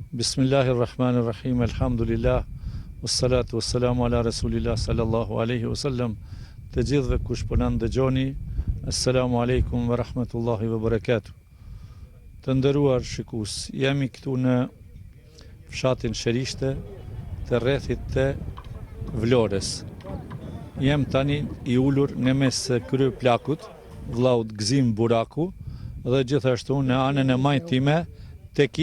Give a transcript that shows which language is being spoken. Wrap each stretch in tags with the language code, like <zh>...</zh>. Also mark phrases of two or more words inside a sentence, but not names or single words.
<ar>بسم الله الرحمن الرحيم، الحمد لله، والصلاة والسلام على رسول الله صلى الله عليه وسلم.</ar> <sq>Të gjithëve kush po na ndëgjoni,</sq> <ar>السلام عليكم ورحمة الله وبركاته.</ar> <sq>Të nderuar shikues, jemi këtu në fshatin Sherishte, të rrethit të Vlorës. Jem tani i ulur në mes krye plakut, vllaut Gzim Buraku, dhe gjithashtu në anën e majt time Teki</sq>